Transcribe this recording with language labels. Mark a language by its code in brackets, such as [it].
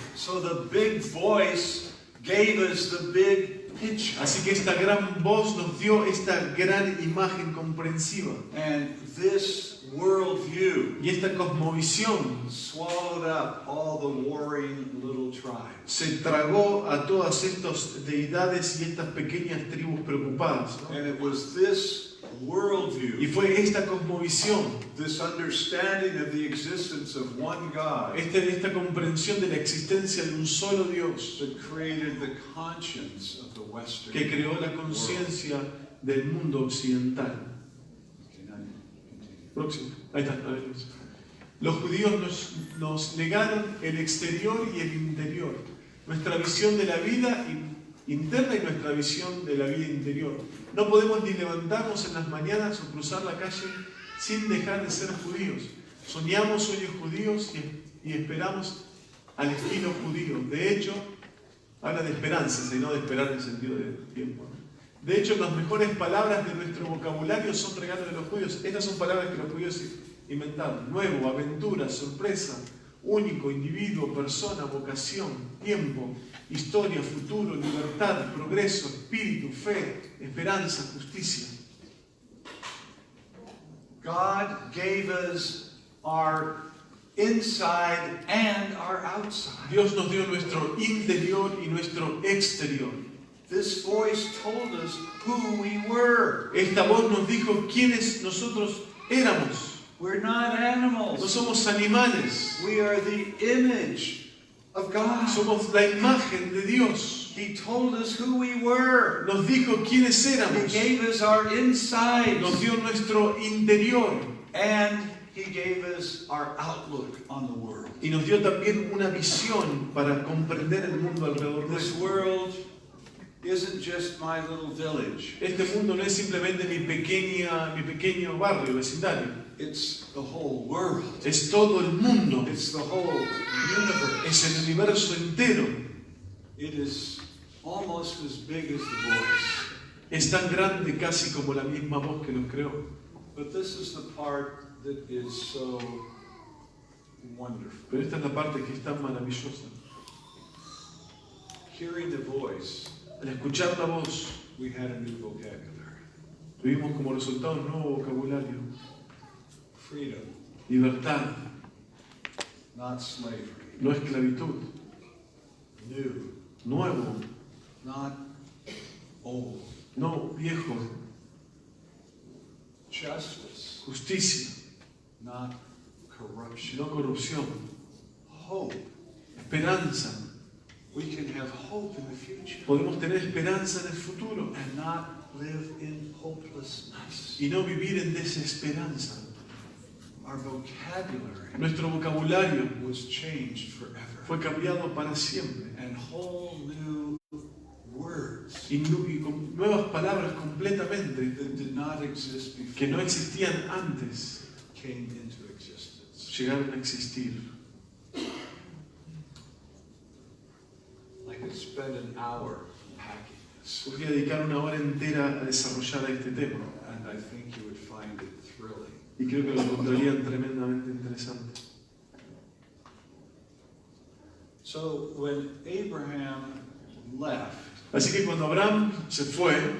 [en] So the big voice gave us the big picture. [es] Así que esta gran voz nos dio esta gran imagen comprensiva. [en] And this worldview [es] Y esta cosmovisión [en] swallowed up all the warring little tribes. [es] se tragó a todas estas deidades y estas pequeñas tribus preocupadas, ¿no? [en] And it was this worldview, [es] Y fue esta cosmovisión, [en] this understanding of the existence of one God, [es] esta comprensión de la existencia de un solo Dios, [en] that created the conscience of the Western [es] que creó la [en] world. [es] conciencia del mundo occidental. [en] Okay, now continue. [es] Próximo. Ahí está. A ver. Los judíos nos negaron el exterior y el interior, nuestra visión de la vida interna y nuestra visión de la vida interior. No podemos ni levantarnos en las mañanas o cruzar la calle sin dejar de ser judíos. Soñamos sueños judíos y esperamos al estilo judío. De hecho, habla de esperanzas y no de esperar en el sentido de tiempo. De hecho, las mejores palabras de nuestro vocabulario son regalos de los judíos. Estas son palabras que los judíos inventaron. Nuevo, aventura, sorpresa, único, individuo, persona, vocación, tiempo, historia, futuro, libertad, progreso, espíritu, fe, esperanza, justicia. [en] God gave us our inside and our outside. [es] Dios nos dio nuestro interior y nuestro exterior. [en] This voice told us who we were. [es] Esta voz nos dijo quiénes nosotros éramos. [en] We're not [es] No [en] animals. [es] somos animales. [en] We are the image of God. [es] Somos la imagen de Dios. [en] He told us who we were. [es] Nos dijo quiénes [en] He [es] éramos. [en] gave us our inside. [es] Nos dio nuestro interior. [en] And He gave us our outlook on the world. [es] Y nos dio también una visión para comprender el mundo alrededor [en] This [es] nuestro. [en] world isn't just my little village. [es] Este mundo no es simplemente mi pequeño barrio, vecindario. [en] It's the whole world. [es] Es todo el mundo. [en] It's the whole universe. [es] Es el universo entero. [en] It is almost as big as the voice. [es] Es tan grande casi como la misma voz que los creó. [en] But this is the part that is so wonderful. [es] Pero esta es la parte que es tan maravillosa. [en] Hearing the voice, [es] Al escuchar la voz, [en] we had a new vocabulary. [es] tuvimos como resultado un nuevo vocabulario. [en] Freedom, [es] Libertad, [en] not slavery. [es] no esclavitud. [en] New, [es] Nuevo, [en] not old. [es] no viejo. [en] Justice, [es] Justicia, [en] not corruption. [es] no corrupción. [en] Hope. [es] Esperanza. [en] We can have hope in the future [es] Podemos tener esperanza en el futuro [en] and not live in hopelessness. [es] y no vivir en desesperanza. [en] Our vocabulary [es] Nuestro vocabulario [en] was changed forever. [es] fue cambiado para siempre. [en] And whole new words [es] Y con nuevas palabras completamente [en] that did not exist [es] que no [en] before [es] existían antes [en] came into existence. [es] llegaron a existir. [en] I could spend an hour unpacking this, [es] Podría dedicar una hora entera a desarrollar este tema [en] and I think you would find it thrilling. [es] y creo que lo encontrarían tremendamente interesante. [en] So when Abraham left, [es] Así que cuando Abraham se fue,